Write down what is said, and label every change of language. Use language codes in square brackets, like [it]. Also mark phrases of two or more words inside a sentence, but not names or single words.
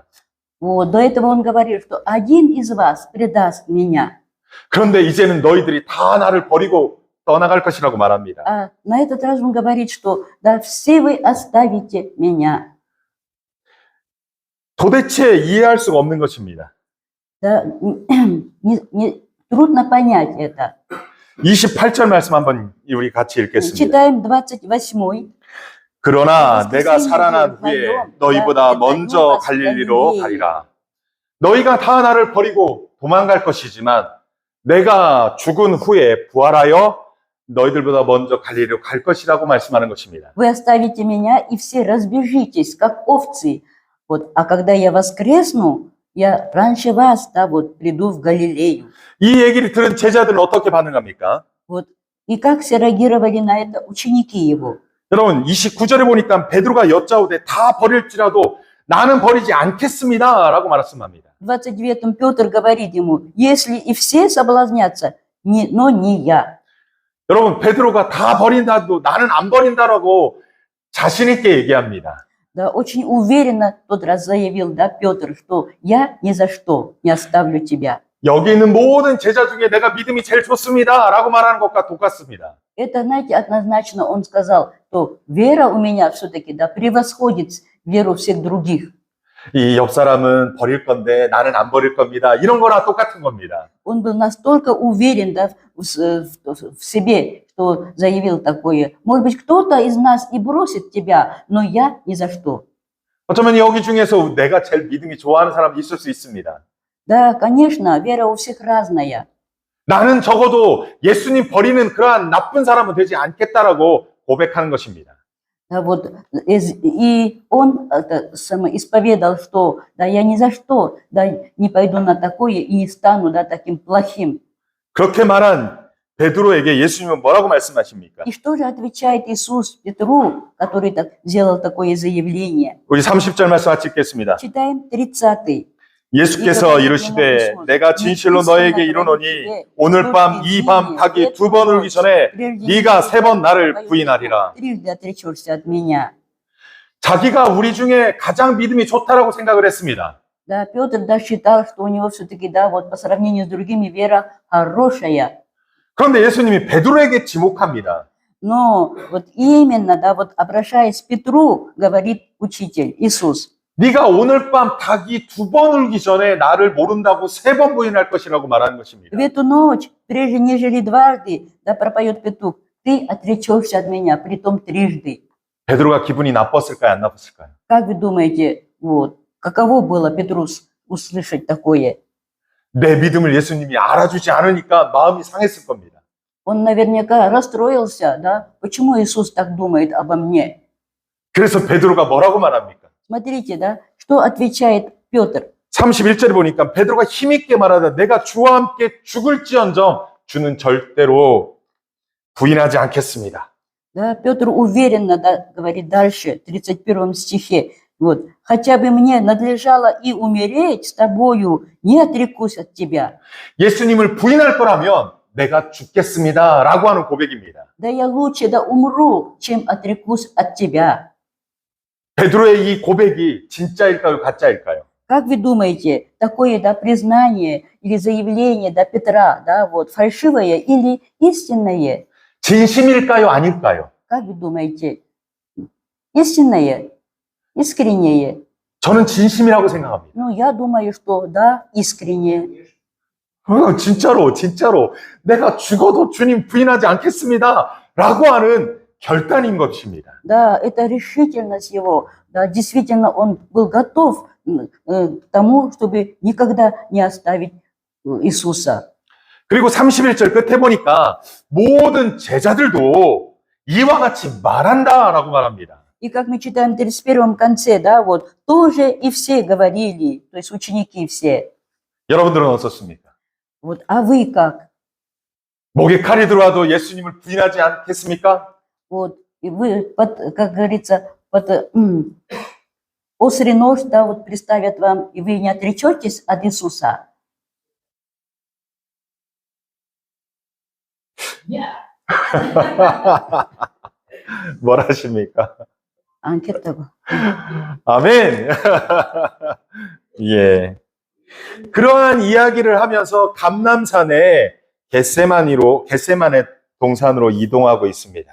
[ru] Вот, до этого он говорил, что один из вас предаст меня. [ko] 그런데 이제는 너희들이 다 나를 버리고 떠나갈 것이라고 말합니다. [ru] А на этот раз он говорит, что да, все вы оставите меня. [ko] 도대체 이해할 수가 없는 것입니다. [ru] Да, трудно понять это. [ko] 28절 말씀 한번 우리 같이 읽겠습니다. [ru] Читаем 28. [ko] 그러나 내가 살아난 후에 너희보다 먼저 갈릴리로 가리라. 너희가 다 나를 버리고 도망갈 것이지만 내가 죽은 후에 부활하여 너희들보다 먼저 갈릴리로 갈 것이라고 말씀하는 것입니다. [ru] Вы оставите меня, и все разбежитесь, как овцы. Вот, а когда я воскресну, я раньше вас, да, вот, приду в Галилею. [ko] 이 얘기를 들은 제자들은 어떻게 반응합니까? [ru] Вот. И как все реагировали на это ученики его? [ko] 여러분 29절에 보니까 베드로가 여짜오되 다 버릴지라도 나는 버리지 않겠습니다 라고 말씀합니다. [ru] В 29-м Петр говорит ему, если и все соблазнятся, но не я. [ko] 여러분 베드로가 다 버린다도 나는 안 버린다라고 자신 있게 얘기합니다. [ru] Да, очень уверенно тот раз заявил, да, Петр, что я ни за что не оставлю тебя. [ko] 여기 있는 모든 제자 중에 내가 믿음이 제일 좋습니다 라고 말하는 것과 똑같습니다. [ru] Это, знаете, однозначно он сказал, что вера у меня все-таки, да, превосходит веру всех других. [ko] 이 옆 사람은 버릴 건데 나는 안 버릴 겁니다. 이런 거랑 똑같은 겁니다. [ru] Он был настолько уверен, да, в себе, что заявил такое. Может быть, кто-то из нас и бросит тебя, но я ни за что. [ko] 어쩌면 여기 중에서 내가 제일 믿음이 좋아하는 사람이 있을 수 있습니다. [ru] Да, конечно, вера у всех разная. [ko] 나는 적어도 예수님 버리는 그러한 나쁜 사람은 되지 않겠다라고 고백하는 것입니다. [ru] Да, вот, и он исповедал, что да, я ни за что да, не пойду на такое и не стану да, таким плохим. [ko] 그렇게 말한 베드로에게 예수님은 뭐라고 말씀하십니까? [ru] И что же отвечает Иисус Петру, который так, сделал такое заявление? [ko] 우리 30절 말씀 같이 읽겠습니다. [ru] Читаем 30. [ko] 예수께서 이르시되 내가 진실로 너에게 이르노니 오늘 밤 이 밤 닭이 2번 울기 전에 네가 3번 나를 부인하리라. [ru] Трижды отречешься от меня. [ko] 자기가 우리 중에 가장 믿음이 좋다라고 생각을 했습니다. [ru] Да, Петр да, считал, что у него все-таки, да, вот по сравнению с другими, вера хорошая. [ko] 그런데 예수님이 베드로에게 지목합니다. [ru] Но вот именно, да, вот обращаясь к Петру, говорит учитель Иисус, [ko] 네가 오늘 밤 닭이 2번 울기 전에 나를 모른다고 3번 부인할 것이라고 말하는 것입니다. [ru] в эту ночь, прежде нежели дважды, да, пропоет петух, ты отречешься от меня, притом трижды. [ko] 베드로가 기분이 나빴을까요? 안 나빴을까요? [ru] Как вы думаете, вот, каково было Петру услышать такое? [ko] 내 믿음을 예수님이 알아주지 않으니까 마음이 상했을 겁니다. [ru] Он наверняка расстроился, да? Почему Иисус так думает обо мне? [ko] 그래서 베드로가 뭐라고 말합니까? [ru] Смотрите, да, что отвечает Петр. [ko] 31절에 보니까 베드로가 힘있게 말하다 내가 주와 함께 죽을지언정 주는 절대로 부인하지 않겠습니다. [ru] Да, Петр уверенно, да, говорит дальше, в 31 стихе. Вот, хотя бы мне надлежало и умереть с тобою, не отрекусь от тебя. [ko] 예수님을 부인할 거라면 내가 죽겠습니다 라고 하는 고백입니다. [ru] Да я лучше да умру, чем отрекусь от тебя. [ko] 베드로의 이 고백이 진짜일까요? 가짜일까요? [ru] Как вы думаете, такое, да, признание или заявление, да, Петра, да, вот, фальшивое или истинное? [ko] 진심일까요? 아닐까요? [ru] Как вы думаете, истинное, искреннее? [ko] 저는 진심이라고 생각합니다. [ru] Ну, я думаю, что да, искреннее. [ko] 진짜로 내가 죽어도 주님 부인하지 않겠습니다 라고 하는 결단인 것입니다. [ru] Да, это решительность его. Да, действительно, он был готов к тому, чтобы никогда не оставить Иисуса. [ko] 그리고 31절 끝에 보니까 모든 제자들도 이와 같이 말한다라고 말합니다. [ru] И как мы читаем в 31 конце, да, вот, тоже и все говорили, то есть ученики все. [ko] 여러분들은 어떻습니까? [ru] Вот, а вы как? [ko] 목에 칼이 들어와도 예수님을 부인하지 않겠습니까? [ru] Вот, и вы, как говорится, острый нож, да, вот приставят вам, и вы не отречетесь от Иисуса. [ko] 뭘 하십니까? [ru] Анкету. [ko] 아멘. 예. 그러한 이야기를 하면서 감람산에 겟세마네 동산으로 이동하고 있습니다.